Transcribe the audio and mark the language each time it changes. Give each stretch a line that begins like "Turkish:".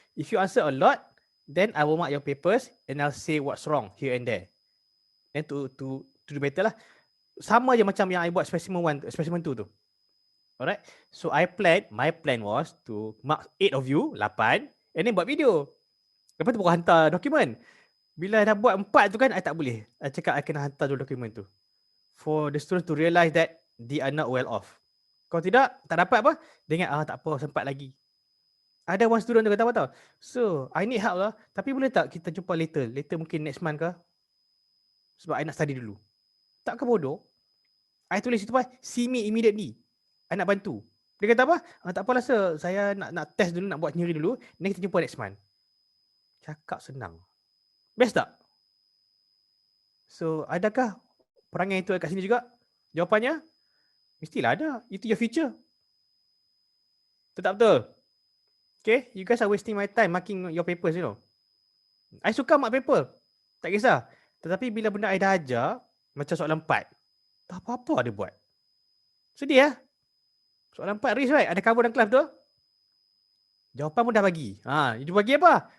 English: If you answer a lot, then I will mark your papers and I'll say what's wrong here and there. And to do better
Malay: lah. Sama je macam yang I buat specimen 1, specimen 2 tu. Alright?
English: So my plan was to mark 8 of you, 8, and then
Malay: buat video. Lepas tu baru hantar dokumen. Bila dah buat 4 tu kan, I tak boleh. I cakap I kena hantar dulu dokumen tu.
English: For the students to realise that they are not well off.
Malay: Kalau tidak, tak dapat apa, dia ingat, tak apa, sempat lagi. Ada one student tu kata apa tau?
English: So, I need help
Malay: lah. Tapi boleh tak kita jumpa later? Later mungkin next month ke? Sebab I nak study dulu. Tak ke bodoh?
English: I
Malay: tulis itu
English: see me immediately.
Malay: I nak bantu. Dia kata apa? Tak apalah sir, saya nak test dulu, nak buat sendiri dulu. Then kita jumpa next month. Cakap senang. Best tak? So, adakah perangai itu kat sini juga? Jawapannya, mestilah ada. Itu your future. Tetap betul?
English: Okay, you guys are wasting my time marking your papers, you know.
Malay: I suka mark paper. Tak kisah. Tetapi bila benda I dah ajar, macam soalan 4, tak apa-apa dia buat. Sedih ya? Soalan 4 risk right? Ada cover dalam kelas tu? Jawapan pun dah bagi. Dia bagi apa?